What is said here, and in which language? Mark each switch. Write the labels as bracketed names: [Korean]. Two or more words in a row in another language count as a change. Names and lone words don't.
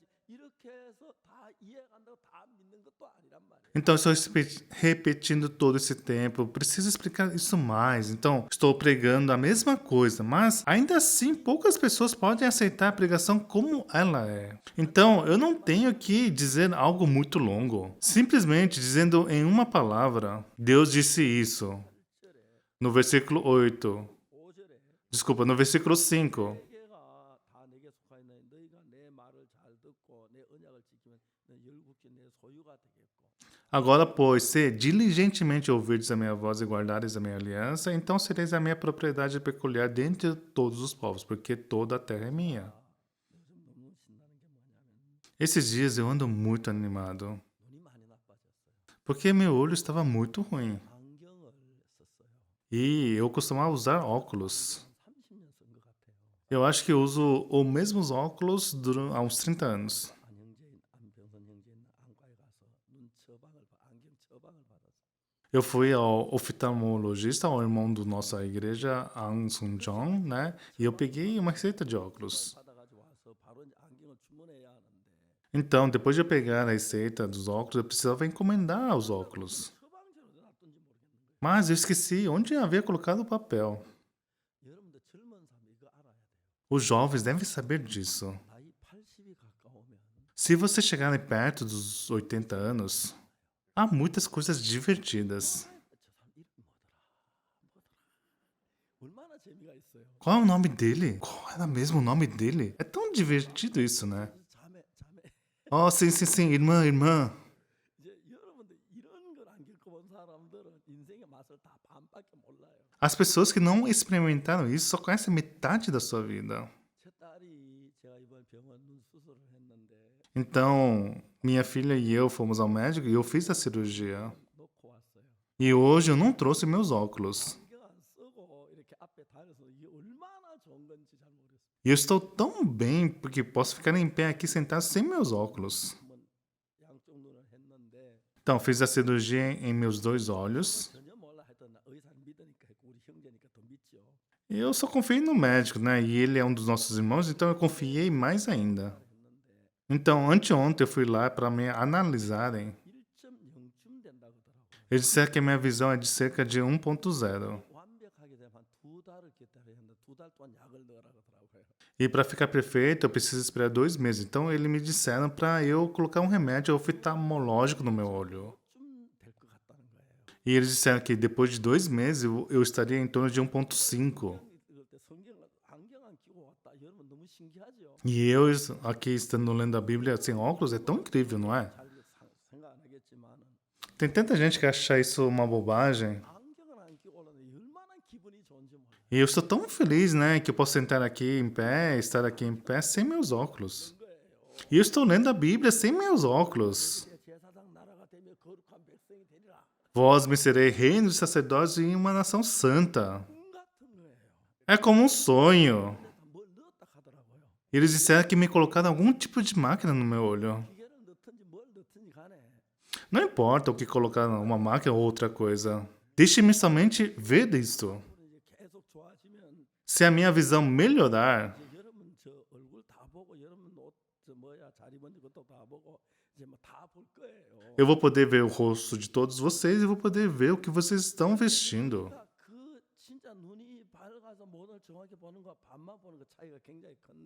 [Korean] 이렇게 해서 다 이해한다고 다 믿는 것도 아니란 말이에요. [Portuguese] Então, estou repetindo todo esse tempo. Eu preciso explicar isso mais. Então, estou pregando a mesma coisa, mas ainda assim, poucas pessoas podem aceitar a pregação como ela é. Então, eu não tenho que dizer algo muito longo. Simplesmente dizendo em uma palavra, Deus disse isso. No versículo 8. [Korean] 5절에 [Portuguese] Desculpa, no versículo 5. [Korean] 세계가 다 내게 속하 있는 너희가 내 말을 잘 듣고 내 언약을 지키면 너 열국지 내 소유가 되겠고. [Portuguese] Agora, pois, se diligentemente ouvirdes a minha voz e guardares a minha aliança, então sereis a minha propriedade peculiar dentre todos os povos, porque toda a terra é minha. [Korean] 요즘 너무 신나는 게 뭐냐면 [Portuguese] Esses dias eu ando muito animado, [Korean] 눈이 많이 나빠졌어요. [Portuguese] porque meu olho estava muito ruim. [Korean] 안경을 썼어요. [Portuguese] E eu costumava usar óculos. [Korean] 한 30년 쓴 것 같아요. [Portuguese] Eu acho que eu uso os mesmos óculos há uns 30 anos. [Korean] 안병선 형제는 안과에 가서 눈 처방을 안경 처방을 받았어요. [Portuguese] Eu fui ao oftalmologista, ao irmão da nossa igreja, An Sun Jong, né? E eu peguei uma receita de óculos. [Korean] 받아가지고 와서 바로 이제 안경을 주문해야 하는데 [Portuguese] Então, depois de eu pegar a receita dos óculos, eu precisava encomendar os óculos. [Korean] 처방전을 놨던지 모르겠는 거예요. [Portuguese] Mas eu esqueci onde eu havia colocado o papel. [Korean] 여러분들 젊은 사람 이거 알아야 돼요. [Portuguese] Os jovens devem saber disso. [Korean] 나이 80이 가까우면 [Portuguese] Se você chegar perto dos 80 anos, há muitas coisas divertidas. [Korean] 저 사람 이름 뭐더라? 얼마나 재미가 있어요. [Portuguese] Qual é o nome dele? Qual era mesmo o nome dele? É tão divertido isso, né? [Korean] 자매. [Portuguese] Oh, sim, sim, sim, irmã. [Korean] 이제 여러분들 이런 걸 안 겪어본 사람들은 인생의 맛을 다 반밖에 몰라요. [Portuguese] As pessoas que não experimentaram isso só conhecem metade da sua vida. [Korean] 제 딸이 제가 이번 병원 눈 수술을 했는데 [Portuguese] Então, minha filha e eu fomos ao médico e eu fiz a cirurgia. [Korean] 놓고 왔어요. [Portuguese] E hoje eu não trouxe meus óculos. [Korean] 안경 안 쓰고 이렇게 앞에 다녀서 이게 얼마나 좋은 건지 잘 모르겠어요. [Portuguese] E eu estou tão bem porque posso ficar em pé aqui sentado sem meus óculos. [Korean] 한번 양쪽 눈을 했는데 [Portuguese] Então, fiz a cirurgia em meus dois olhos. [Korean] 전혀 몰라 했던 나 의사 믿으니까 했고 우리 형제니까 더 믿죠. [Portuguese] E eu só confiei no médico, né? E ele é um dos nossos irmãos, então eu confiei mais ainda. [Korean] 했는데 [Portuguese] Então, anteontem eu fui lá para me analisarem. [Korean] 1.0쯤 된다고 하더라고요. [Portuguese] Eles disseram que a minha visão é de cerca de 1.0. [Korean] 완벽하게 되면 한 2달을 기다려야 했는데 2달 동안 약을 넣으라고 하더라고요. [Portuguese] E para ficar perfeito, eu preciso esperar 2 meses. Então, eles me disseram para eu colocar um remédio oftalmológico no meu olho. [Korean] 좀 될 것 같다. [Portuguese] E eles disseram que depois de 2 meses eu estaria em torno de 1,5. [Korean] 읽을 때 성경을 안경 안 끼고 왔다. 여러분 너무 신기하죠? [Portuguese] E eu aqui estando lendo a Bíblia sem óculos é tão incrível, não é? [Korean] 잘 생각 안 하겠지만은 [Portuguese] Tem tanta gente que acha isso uma bobagem. [Korean] 안경을 안 끼고 올라는 얼마나 기분이 좋은지 몰라요. [Portuguese] E eu estou tão feliz, né, que eu posso sentar aqui em pé, estar aqui em pé sem meus óculos. E eu estou lendo a Bíblia sem meus óculos. [Korean] 이제 제사장 나라가 되며 거룩한 백성이 되리라. [Portuguese] Vós me serei reino de sacerdotes e uma nação santa. [Korean] 꿈 같은 거예요. [Portuguese] É como um sonho. [Korean] 뭘 넣었다 하더라고요. [Portuguese] Eles disseram que me colocaram algum tipo de máquina no meu olho. [Korean] 기계를 넣든지 뭘 넣든지 간에 [Portuguese] Não importa o que colocaram, uma máquina ou outra coisa. Deixe-me somente ver isto. [Korean] 이제 계속 좋아지면 [Portuguese] Se a minha visão melhorar, [Korean] 이제 여러분 저 얼굴 다 보고 여러분 옷 저 뭐야 잘 입었는지 그것도 다 보고 이제 뭐 다 볼 거예요. [Portuguese] eu vou poder ver o rosto de todos vocês e vou poder ver o que vocês estão vestindo. [Korean] 그러니까 그 진짜 눈이 밝아서 모든 정확히 보는 거 반만 보는 거 차이가 굉장히 큰데